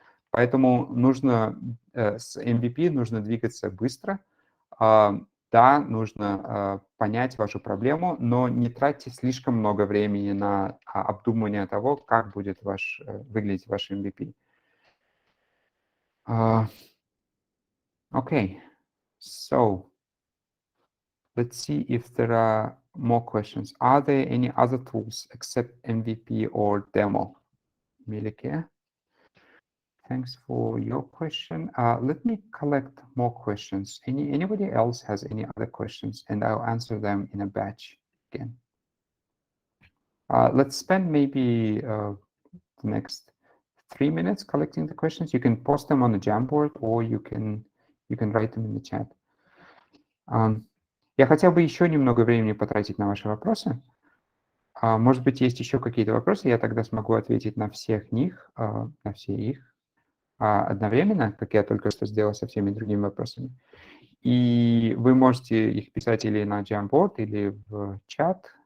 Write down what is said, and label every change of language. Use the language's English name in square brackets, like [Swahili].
[Russian] Поэтому нужно с MVP нужно двигаться быстро. Да, нужно понять вашу проблему, но не тратьте слишком много времени на обдумывание того, как будет выглядеть ваш MVP. [English] Okay, so let's see if there are more questions. Are there any other tools except MVP or demo? Melike? Thanks for your question. Let me collect more questions. Anybody else has any other questions, and I'll answer them in a batch again. Let's spend maybe the next 3 minutes collecting the questions. You can post them on the Jamboard, or you can write them in the chat. [Russian] Я хотел бы еще немного времени потратить на ваши вопросы. Может быть, есть еще какие-то вопросы, я тогда смогу ответить на всех них, на все их одновременно, как я только что сделал со всеми другими вопросами. И вы можете их писать или на Jamboard, или в чат.